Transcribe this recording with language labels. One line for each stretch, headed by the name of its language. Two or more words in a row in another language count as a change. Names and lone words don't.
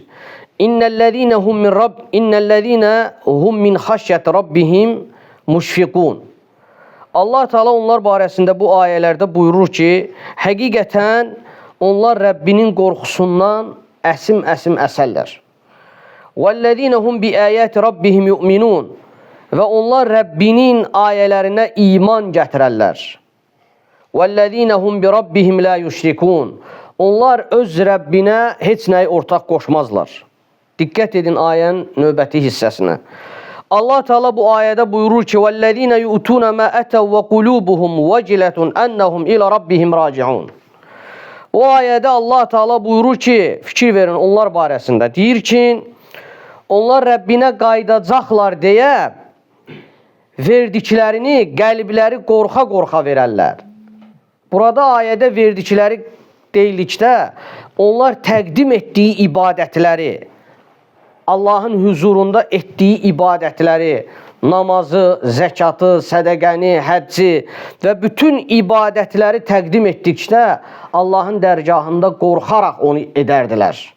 Arabic: إن الذين هم من خشية ربهم مشفقون.
Azerbaijani: Allah Teala onlar barəsində bu ayələrdə buyurur ki, həqiqətən onlar Rəbbinin qorxusundan əsim-əsim əsərlər.
Arabic: والذين هم بآيات ربهم يؤمنون.
Azerbaijani: Və onlar Rəbbinin ayələrinə iman gətirərlər.
Arabic: وَالَّذ۪ينَ هُمْ بِرَبِّهِمْ لَا يُشْرِكُونَ.
Azerbaijani: Onlar öz Rəbbinə heç nəyi ortaq qoşmazlar. Diqqət edin ayənin növbəti hissəsinə. Allah Teala bu ayədə buyurur ki,
Arabic: وَالَّذ۪ينَ يُؤْتُونَ مَا أَتَوْا وَقُلُوبُهُمْ وَجِلَةٌ أَنَّهُمْ إِلَى رَبِّهِمْ رَاجِعُونَ.
Azerbaijani: O ayədə Allah Teala buyurur ki, fikir verin onlar barəsində. Deyir ki, onlar Rəbbinə qayıdacaqlar deyə verdiklərini qəlbləri qorxa-qorxa verərlər. Burada ayədə verdikləri deyilikdə onlar təqdim etdiyi ibadətləri, Allahın huzurunda etdiyi ibadətləri, namazı, zəkatı, sədəqəni, həcci və bütün ibadətləri təqdim etdikdə Allahın dərgahında qorxaraq onu edərdilər.